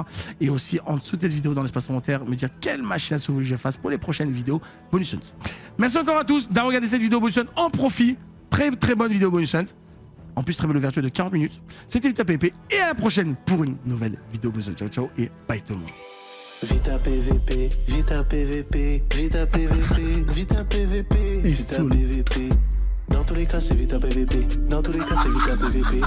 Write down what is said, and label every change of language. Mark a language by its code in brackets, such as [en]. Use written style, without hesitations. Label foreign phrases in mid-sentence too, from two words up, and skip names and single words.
[fr] Et aussi en dessous de cette vidéo, dans l'espace commentaire, me dire quelle machine à sous vous voulez que je fasse pour les prochaines vidéos Bonus Hunt. Merci encore à tous d'avoir regardé cette vidéo Bonus Hunt en profit. Très bonne vidéo Bonus Hunt. En plus, très belle ouverture de 40 minutes. C'était Vita PVP et à la prochaine pour une nouvelle vidéo Bonus Hunt. Ciao et bye tout le monde. Vita PVP, Vita PVP, Vita PVP, Vita PVP, Vita PVP. Dans tous les cas, c'est Vita PVP. Dans tous les cas, c'est Vita PVP.